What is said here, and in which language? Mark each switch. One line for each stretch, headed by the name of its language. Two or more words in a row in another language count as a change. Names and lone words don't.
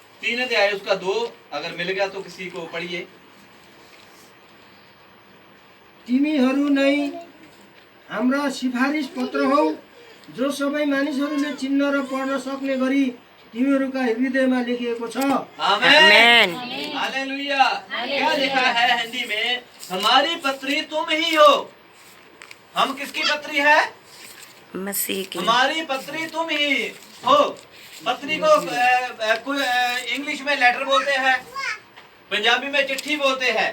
Hindi: 3 अध्याय उसका 2 अगर मिल गया तो किसी को पढ़िए।
Nepali: तिमीहरू नै हाम्रा सिफारिस पत्र हौ, जो सबै मानिसहरूले चिन्न र पढ्न सक्ने गरी तिमीहरूका हृदयमा लेखिएको छ। आमेन,
Hindi: हालेलुया। क्या लिखा है हिंदी में? हमारी पत्री तुम ही हो। हम किसकी पत्री है? मसीह की। हमारी पत्री तुम ही हो। पत्री को इंग्लिश में लेटर बोलते हैं, पंजाबी में चिट्ठी बोलते हैं।